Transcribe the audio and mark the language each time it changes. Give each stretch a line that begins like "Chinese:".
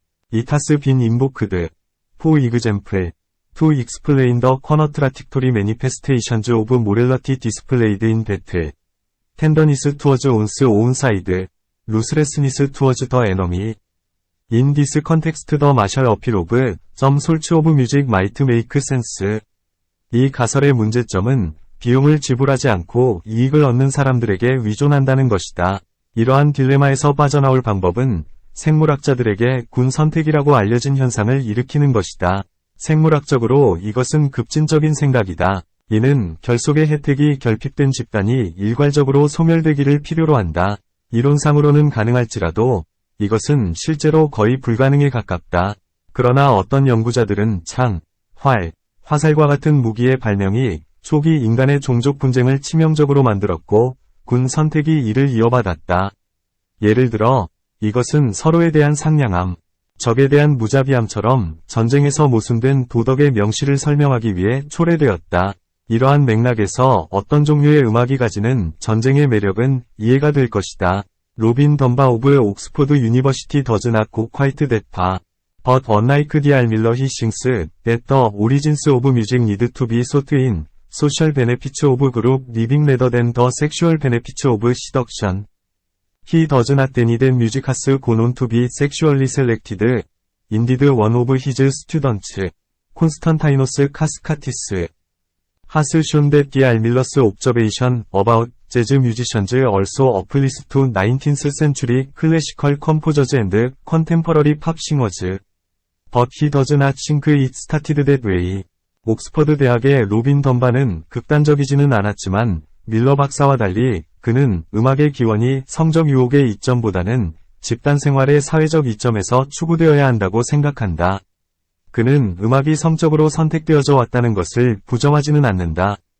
English: It has been invoked, for example, to explain the contradictory manifestations of morality displayed in battle. Tenderness towards one's own side, ruthlessness towards the enemy. In this context the martial appeal of some sorts of music might make sense.
Korean: 이 가설의 문제점은 비용을 지불하지 않고 이익을 얻는 사람들에게 위존한다는 것이다. 이러한 딜레마에서 빠져나올 방법은 생물학자들에게 군 선택이라고 알려진 현상을 일으키는 것이다. 생물학적으로 이것은 급진적인 생각이다. 이는 결속의 혜택이 결핍된 집단이 일괄적으로 소멸되기를 필요로 한다. 이론상으로는 가능할지라도 이것은 실제로 거의 불가능에 가깝다. 그러나 어떤 연구자들은 창, 활, 화살과 같은 무기의 발명이 초기 인간의 종족 분쟁을 치명적으로 만들었고 군 선택이 이를 이어받았다. 예를 들어 이것은 서로에 대한 상냥함, 적에 대한 무자비함처럼 전쟁에서 모순된 도덕의 명시를 설명하기 위해 초래되었다. 이러한 맥락에서 어떤 종류의 음악이 가지는 전쟁의 매력은 이해가 될 것이다.
English: 로빈 덤바 오브 옥스포드 유니버시티 does not go quite that far. But unlike D.R. Miller he thinks that the origins of music need to be sought in social benefits of group living rather than the sexual benefits of seduction. He does not deny that music has gone on to be sexually selected. Indeed one of his students, Constantinos Cascatis, has shown that D.R. Miller's observation about jazz musicians also applies to 19th century classical composers and contemporary pop singers. But he does not think it started that way.
Korean: 옥스퍼드 대학의 로빈 덤바는 극단적이지는 않았지만 밀러 박사와 달리 그는 음악의 기원이 성적 유혹의 이점보다는 집단 생활의 사회적 이점에서 추구되어야 한다고 생각한다. 그는 음악이 성적으로 선택되어져 왔다는 것을 부정하지는 않는다.